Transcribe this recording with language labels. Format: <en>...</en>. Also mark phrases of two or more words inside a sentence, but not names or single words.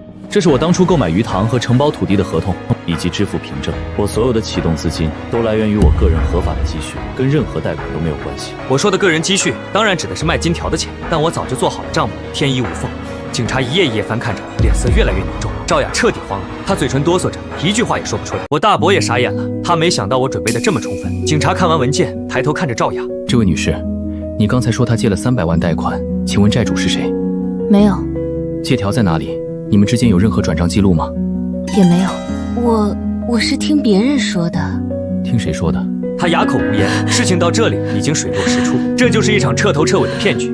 <zh>這是我當初購買魚塘和承包土地的合同以及支付憑證，我所有的啟動資金都來源於我個人合法的積蓄，跟任何貸款都沒有關係。我說的個人積蓄當然指的是賣金條的錢，但我早就做好了賬目，天衣無縫。警察一頁一頁翻看着，臉色越來越凝重。趙雅徹底慌了，她嘴唇哆嗦着，一句話也說不出來。我大伯也傻眼了，他沒想到我準備的這麼充分。警察看完文件，抬頭看着趙雅：“ 這位女士，你剛才說他借了300 萬貸款，請問債主是誰？”“ 沒有。”“ 借條在哪裡？你們之間有任何轉賬記錄嗎？”“ 也沒有。我是聽別人說的。”“ 聽誰說的？” 他啞口無言。事情到這裡已經水落石出，這就是一場徹頭徹尾的騙局。</zh>